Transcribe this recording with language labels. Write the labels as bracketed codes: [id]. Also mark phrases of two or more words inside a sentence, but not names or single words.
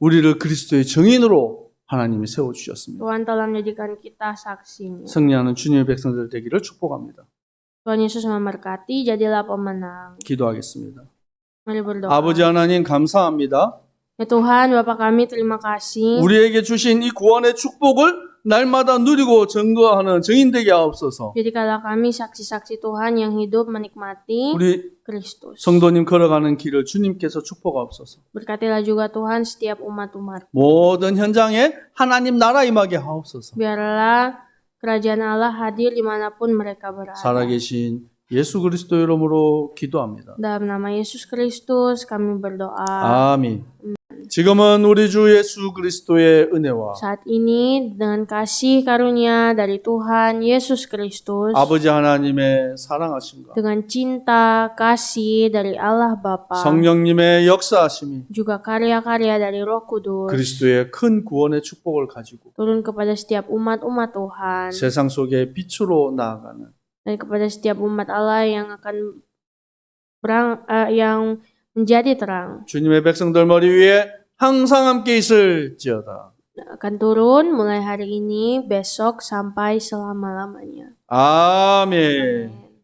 [ko] 우리를 그리스도의 증인으로 하나님이 세워주셨습니다. [id] Tuhan telah menjadikan kita saksinya. [ko] 승리하는 주님의 백성들 되기를 축복합니다. [id] Tuhan Yesus memberkati, jadilah pemenang. [ko] 기도하겠습니다. [id] Mari berdoa. [ko] 아버지 하나님 감사합니다. [id] Ya Tuhan, Bapa kami terima kasih. [ko] 우리에게 주신 이 구원의 축복을 날마다 누리고 증거하는 증인 되게 하옵소서. [id] Jadikanlah kami saksi-saksi Tuhan yang hidup menikmati [ko] 우리 Kristus. 성도님 걸어가는 길을 주님께서 축복하옵소서. [id] Berkatilah juga Tuhan setiap umat-umat. [ko] 모든 현장에 하나님 나라 임하게 하옵소서. [id] Biarlah kerajaan Allah hadir dimanapun mereka berada. [ko] 살아계신 예수 그리스도 이름으로 기도합니다. [id] Dalam nama Yesus Kristus kami berdoa. [ko] 아멘. 지금은 우리 주 예수 그리스도의 은혜와 [id] Saat ini dengan kasih karunia dari Tuhan Yesus Kristus, [ko] 아버지 하나님의 사랑하심과 [id] dengan cinta kasih dari Allah Bapa, [ko] 성령님의 역사하심이 [id] juga karya-karya dari Roh Kudus [ko] 그리스도의 큰 구원의 축복을 가지고 [id] turun kepada setiap umat-umat Tuhan [ko] 세상 속에 빛으로 나아가는 [id] dan kepada setiap umat Allah yang akan yang menjadi terang. [ko] 주님의 백성들 머리 위에 항상 함께 있을지어다. [id] Akan turun mulai hari ini, besok sampai selama-lamanya. [ko] 아멘.